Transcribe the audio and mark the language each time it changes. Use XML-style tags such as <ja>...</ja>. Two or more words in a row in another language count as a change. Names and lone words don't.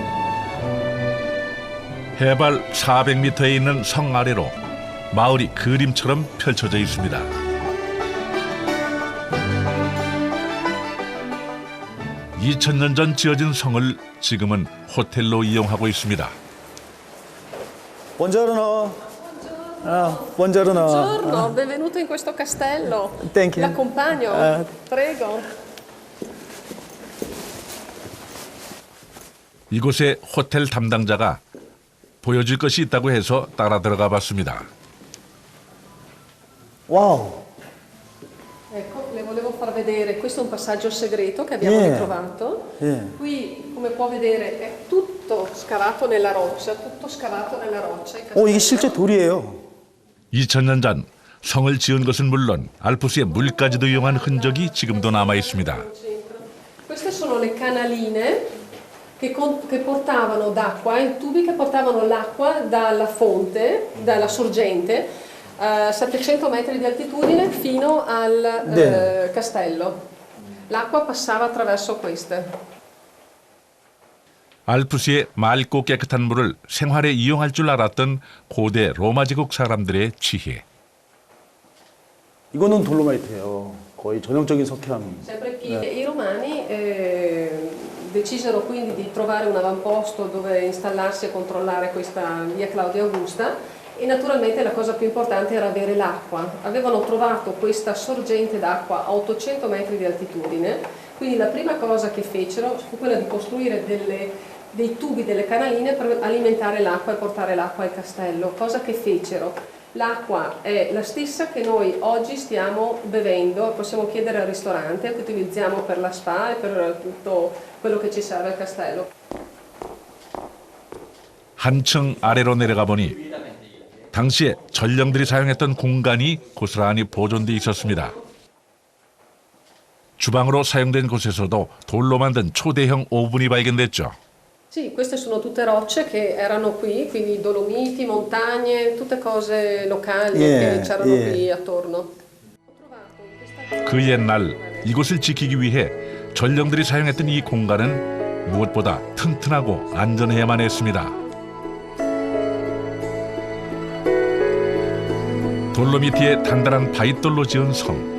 <ko>해발 400m에 있는 성 아래로 마을이 그림처럼 펼쳐져 있습니다. (2000년) 전 지어진 성을 지금은 호텔로 이용하고 있습니다.</ko> <it>Buongiorno. Buongiorno. Buongiorno, benvenuto in questo castello.</it> <en>Thank you.</en> <it>L'accompagno, prego.</it> <ko>이곳의 호텔 담당자가 보여줄 것이 있다고 해서 따라 들어가 봤습니다. 와우.</ko> <it>Ecco, le volevo far vedere, questo è un passaggio segreto che abbiamo ritrovato. Qui, come può vedere, è tutto scavato nella roccia, tutto scavato nella roccia. il</it> <ko>이게</ko> <it>castello.</it> <ko>실제 돌이에요. 2000년 전 성을 지은 것은 물론 알프스의 물까지도 이용한 흔적이 지금도 남아 있습니다.</ko> <it>Queste sono le canaline che portavano d'acqua, i tubi che portavano l'acqua dalla fonte, dalla sorgente, a 700 metri di altitudine fino al castello. L'acqua passava attraverso queste.</it> <ko>알프스의 맑고 깨끗한 물을 생활에 이용할 줄 알았던 고대 로마 제국 사람들의 지혜. 이거는 돌로마이트예요. 거의 전형적인 석회암.</ko> <it>Sempre qui i romani decisero quindi di trovare un avamposto dove installarsi e controllare questa via Claudia Augusta e naturalmente la cosa più importante era avere l'acqua. Avevano trovato questa sorgente d'acqua a 800 metri di altitudine, quindi la prima cosa che fecero fu quella di costruire dei tubi, delle canaline per alimentare l'acqua e portare l'acqua al castello. Cosa che fecero? L'acqua è la stessa che noi oggi stiamo bevendo, possiamo chiedere al ristorante, che utilizziamo per la spa e per tutto quello che ci serve al castello.</it> <ko>한층 아래로 내려가 보니 당시에 전령들이 사용했던 공간이 고스란히 보존돼 있었습니다. 주방으로 사용된 곳에서도 돌로 만든 초대형 오븐이 발견됐죠.</ko> <it>Sì, queste sono tutte rocce che erano qui, quindi Dolomiti, montagne, tutte cose locali che c'erano qui attorno.</it> <ko>그 옛날 이곳을 지키기 위해 전령들이 사용했던 이 공간은 무엇보다 튼튼하고 안전해야만 했습니다. 돌로미티의 단단한 바위돌로 지은 성.</ko>